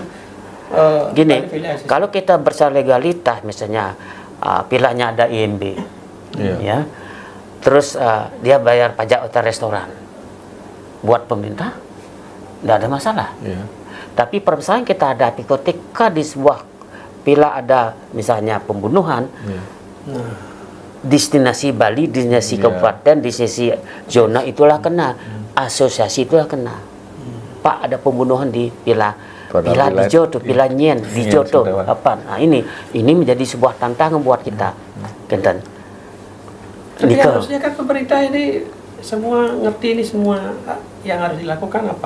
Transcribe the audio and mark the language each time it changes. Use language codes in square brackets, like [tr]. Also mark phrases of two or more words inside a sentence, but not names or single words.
[id] gini, kalau kita bersama legalitas, misalnya pilanya ada IMB, ya, terus dia bayar pajak hotel restoran, buat pemerintah, tidak ada masalah. Tapi permasalahan kita ada ketika di sebuah pila ada misalnya pembunuhan, destinasi Bali, destinasi kabupaten, destinasi zona itulah kena, asosiasi itulah kena. Pak, ada pembunuhan di pila. Pila Dijo tuh, [ban] pila Nyen, [id] Dijo tuh apa? Nah, ini menjadi sebuah tantangan buat kita, Kenten. Tapi harusnya kan pemerintah ini semua ngerti ini semua yang harus dilakukan apa?